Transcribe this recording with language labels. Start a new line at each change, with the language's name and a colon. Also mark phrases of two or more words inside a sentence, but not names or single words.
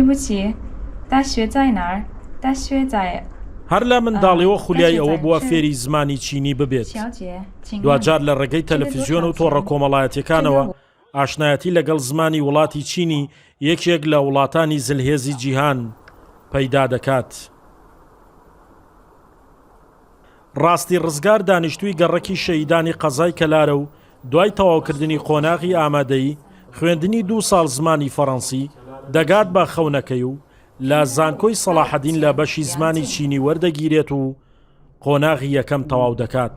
Chinese: 不起，大学在哪儿？大学在
Central Kurdish: هەر لە منداڵیەوە خولیای ئەوە بووە فێری زمانی چینی ببێت.
Chinese: 小姐，请问
Central Kurdish: دوجار لە ڕێگەی تەلەڤیزیۆن و تۆڕە کۆمەڵایەتیەکانەوە ئاشنایەتی لەگەڵ زمانی وڵاتی چینی یەکێک لە وڵاتانی زلهێزی جیهان پەیدا دەکات. ڕاستی ڕزگار دانیشتووی گەڕەکی شەهیدانی قەزای کەلارە و دوای تەواوکردنی قۆناغی ئامادەیی خوێندنی 2 ساڵ زمانی فەڕەنسی دەگات بە خەونەکەی و لە زانکۆی سەلاحەدین لە بەشی زمانی چینی وەردەگیرێت و قۆناغی یەکەم تەواو دەکات.